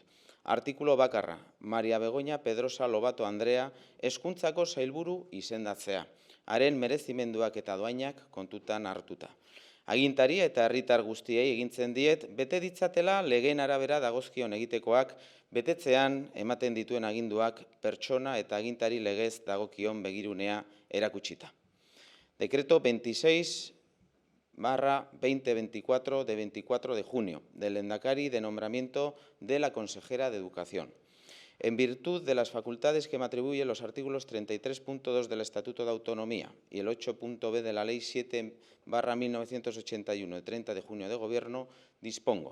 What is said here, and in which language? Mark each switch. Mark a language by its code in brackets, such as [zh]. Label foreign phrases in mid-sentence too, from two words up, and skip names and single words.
[eu] Artikulo bakarra, Maria Begoña Pedrosa Lobato Andrea hezkuntzako sailburu izendatzea, haren merezimenduak eta doainak kontutan hartuta. Agintari eta herritar guztiei egintzen diet, bete ditzatela legeen arabera dagozkion egitekoak, betetzean ematen dituen aginduak pertsona eta agintari legez dagokion begirunea erakutsita. [es] Decreto 26/2024 de 24 de junio del Lehendakari de nombramiento de la consejera de Educación. En virtud de las facultades que me atribuyen los artículos 33.2 del Estatuto de Autonomía y el 8.b de la Ley 7/1981 de 30 de junio de Gobierno, dispongo.